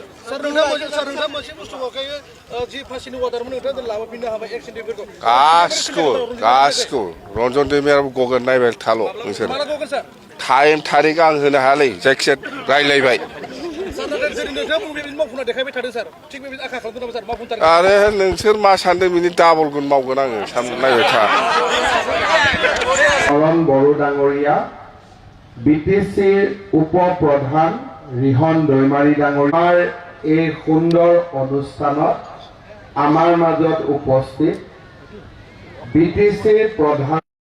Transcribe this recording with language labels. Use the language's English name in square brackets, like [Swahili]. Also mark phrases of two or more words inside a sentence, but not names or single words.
[Bodo] गासिखौ रन्जन दैमारियाबो गगोन नायबाय थाल' नोंसोर टाइम थारिख आं होनो हायालै जायखिजाया रायलायबाय आरो नोंसोर मा सानदों बिनि डाबल गुन मावगोन आङो नायबाय था [Assamese] বড়ো ডাঙৰীয়া বিটিচিৰ উপপ্ৰধান ৰিহন দৈমাৰী ডাঙৰীয়াৰ এই সুন্দৰ অনুষ্ঠানত আমাৰ মাজত উপস্থিত বিটিচিৰ প্ৰধান